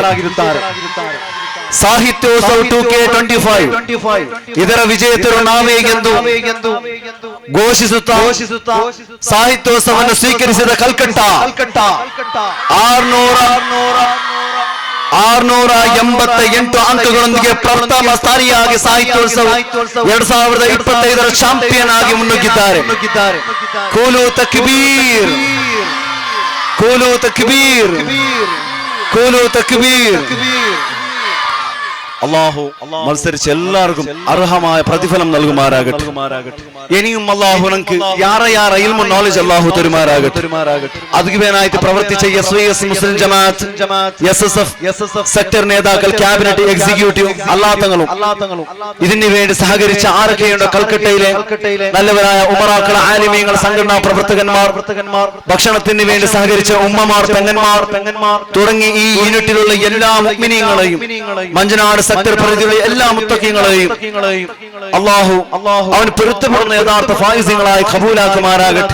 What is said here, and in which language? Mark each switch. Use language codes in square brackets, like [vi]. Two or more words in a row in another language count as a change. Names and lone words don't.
[kn] ಸಾಹಿತ್ಯೋತ್ಸವ 2K25 ಇದರ ವಿಜೇತರು ನಾವೇ ಎಂದು ಘೋಷಿಸುತ್ತಾ ಸಾಹಿತ್ಯೋತ್ಸವವನ್ನು ಸ್ವೀಕರಿಸಿದ ಕಲ್ಕಟ್ಟ 688 ಅಂಕಗಳೊಂದಿಗೆ ಪ್ರಥಮ ಸ್ಥಾನಿಯಾಗಿ ಸಾಹಿತ್ಯೋತ್ಸವ 2025ರ ಚಾಂಪಿಯನ್ ಆಗಿ ಮುನ್ನುಗ್ಗಿದ್ದಾರೆ. [ar] قل تكبير، قل تكبير، قل تكبير. [ml] അള്ളാഹു മത്സരിച്ച് എല്ലാവർക്കും അർഹമായ പ്രതിഫലം നൽകുമാറാകട്ടെ. ഇനിയും അള്ളാഹു നമുക്ക് യാറെ ഇൽമു നോളജ് അള്ളാഹു തരുമാറാകട്ടെ. അതുകേനായിട്ട് പ്രവർത്തിച്ച SYS മുസ്ലിം ജമാഅത്ത്, SSF സെക്ടർ നേതാക്കൾ, ക്യാബിനറ്റ് എക്സിക്യൂട്ടീവ് അല്ലാത്തങ്ങളും ഇതിനു വേണ്ടി സഹകരിച്ച ആരൊക്കെയുണ്ട് കൽക്കട്ടയിലെ നല്ലവരായ ഉമറാക്കൾ, ആലിമീങ്ങൾ, സംഘടനാ പ്രവർത്തകന്മാർ, ഭക്ഷണത്തിന് വേണ്ടി സഹകരിച്ച ഉമ്മമാർ, പെങ്ങന്മാർ തുടങ്ങി ഈ യൂണിറ്റിലുള്ള എല്ലാ മുഅ്മിനീങ്ങളെയും മഞ്ചനാട് സെക്ടർ പരിധിയിലുള്ള എല്ലാ മുത്തഖീങ്ങളെയും അല്ലാഹു അവൻ പൊരുത്തപ്പെടുന്ന യഥാർത്ഥ ഫായിസുകളായി ഖബൂലാക്കുമാറാകട്ടെ.